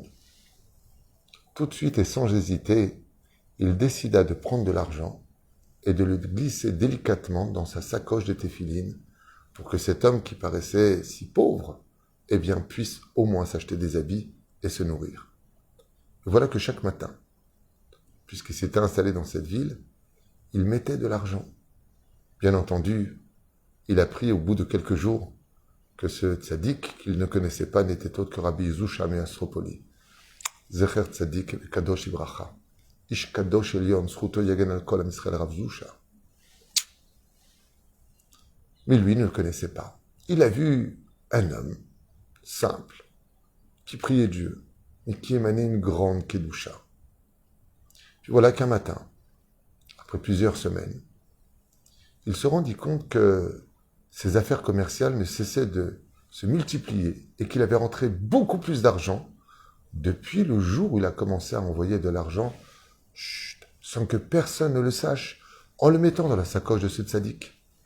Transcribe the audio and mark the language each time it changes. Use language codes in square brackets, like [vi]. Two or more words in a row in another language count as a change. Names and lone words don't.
[fr] Tout de suite et sans hésiter, il décida de prendre de l'argent et de le glisser délicatement dans sa sacoche de téphilines pour que cet homme qui paraissait si pauvre, eh bien, puisse au moins s'acheter des habits et se nourrir. Et voilà que chaque matin, puisqu'il s'était installé dans cette ville, il mettait de l'argent. Bien entendu, il apprit au bout de quelques jours que ce tzaddik qu'il ne connaissait pas n'était autre que Rabbi Zusha Me'Astropoli. [he] זכר צדיק קדוש וברכה. איש קדוש עליון זכותו יגן על כל עם ישראל רב זושא. [fr] Mais lui ne le connaissait pas. Il a vu un homme simple, qui priait Dieu, mais qui émanait une grande kedusha. Puis voilà qu'un matin, après plusieurs semaines, il se rendit compte que ses affaires commerciales ne cessaient de se multiplier et qu'il avait rentré beaucoup plus d'argent depuis le jour où il a commencé à envoyer de l'argent sans que personne ne le sache, en le mettant dans la sacoche de ce tzaddik.